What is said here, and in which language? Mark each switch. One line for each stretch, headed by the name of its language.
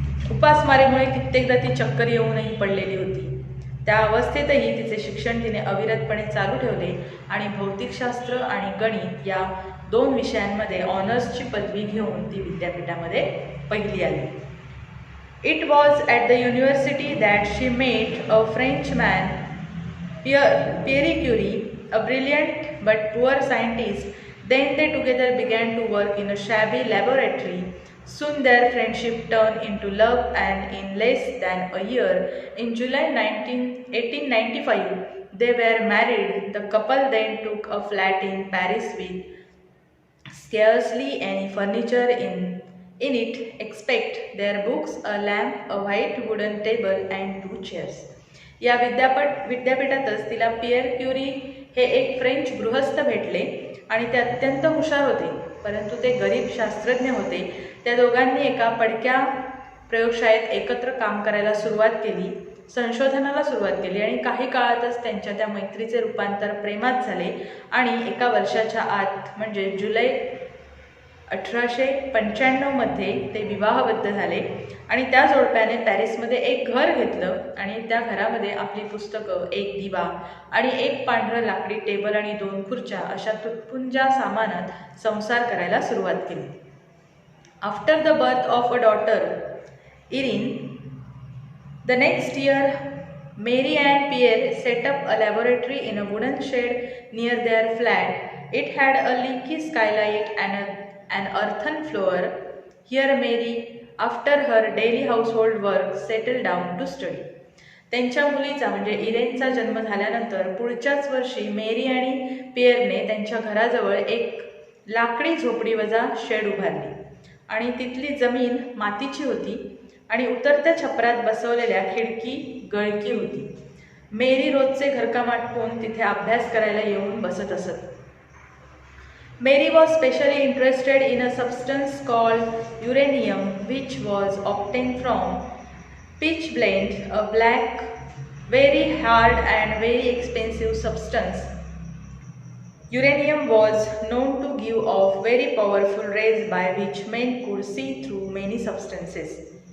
Marathi: उपासमारीमुळे कित्येकदा ती चक्कर येऊनही पडलेली होती. त्या अवस्थेतही तिचे शिक्षण तिने अविरतपणे चालू ठेवले आणि भौतिकशास्त्र आणि गणित या 2 विषयांमध्ये ऑनर्सची पदवी घेऊन ती विद्यापीठामध्ये पहिली आली.
English: It was at the university that she met a Frenchman Pierre Curie, a brilliant but poor scientist. Then they together began to work in a shabby laboratory. Soon their friendship turned into love, and in less than a year, in July 1895, they were married. The couple then took a flat in Paris with scarcely any furniture in it except their books, a lamp, a white wooden table, and 2 chairs.
Marathi: या विद्यापीठातच तिला pier Curie हे एक French गृहस्थ भेटले आणि ते अत्यंत हुशार होते, परंतु ते गरीब शास्त्रज्ञ होते. त्या दोघांनी एका पडक्या प्रयोगशाळेत एकत्र काम करायला सुरुवात केली, संशोधनाला सुरुवात केली आणि काही काळातच त्यांच्या त्या मैत्रीचे रूपांतर प्रेमात झाले आणि एका वर्षाच्या आत म्हणजे जुलै 1895 मध्ये ते विवाहबद्ध झाले आणि त्या जोडप्याने पॅरिसमध्ये एक घर घेतलं आणि त्या घरामध्ये आपली पुस्तकं, एक दिवा आणि एक पांढरं लाकडी टेबल आणि 2 खुर्च्या अशा तुटपुंजा सामानात संसार करायला सुरुवात केली.
English: After the birth of a daughter Irene the next year, Marie and Pierre set up a laboratory in a wooden shed near their flat. It had a leaky skylight and an earthen floor. Here Mary, after her daily household work, settled down to study.
Marathi: त्यांच्या मुलीचा म्हणजे इरेनचा जन्म झाल्यानंतर पुढच्याच वर्षी मेरी आणि पियरने त्यांच्या घराजवळ एक लाकडी झोपडीवजा शेड उभारली आणि तिथली जमीन मातीची होती आणि उतरत्या छपरात बसवलेल्या खिडकी गळकी होती. मेरी रोजचे घरकाम आटपून तिथे अभ्यास करायला येऊन बसत असत.
English: Mary was specially interested in a substance called uranium, which was obtained from pitchblende, a black, very hard and very expensive substance. Uranium was known to give off very powerful rays by which men could see through many substances.